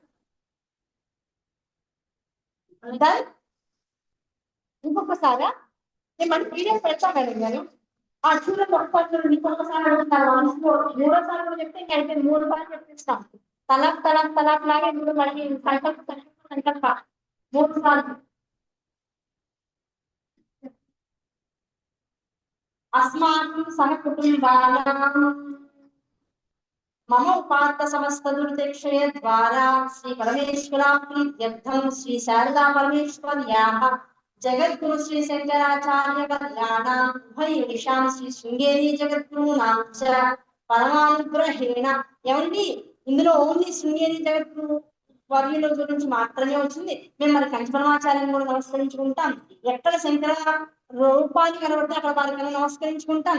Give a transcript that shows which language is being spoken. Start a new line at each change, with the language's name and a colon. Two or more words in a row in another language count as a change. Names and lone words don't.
Telugu: ఇంకొకసారా నేను మన పీడిఎఫ్ పెడతా మేడం గారు. ఆ చూడండి ఒక్కసారి ఇంకొకసారి అడుగుతారు. మూడోసారి కూడా చెప్తే ఇంకా అయితే 3 సార్లు చెప్పిస్తాం. తలాక్ లాగే ఇప్పుడు మనకి సంకల్ప 3 సార్లు.
Sanskrit: अस्माकं सहकुटुम्बानां मम उपात्त समस्त दुर्दक्षय द्वारा श्री परमेश्वराप्रीत्यर्थं श्री शारदा परमेश्वर्याः जगद्गुरु श्री शंकराचार्य कल्याणां उभयेषां श्री శృంగేరి జగద్గురునాం చ పరమానుగ్రహేణ.
Telugu: ఏమండి ఇందులో ఓన్లీ శృంగేరి జగద్గురు వర్యుల గురించి మాత్రమే వచ్చింది. మేము మరి కంచపరమాచార్యాన్ని కూడా నమస్కరించుకుంటాం. ఎక్కడ శంకర రూపాన్ని కనబడితే అక్కడ వారికి నమస్కరించుకుంటాం.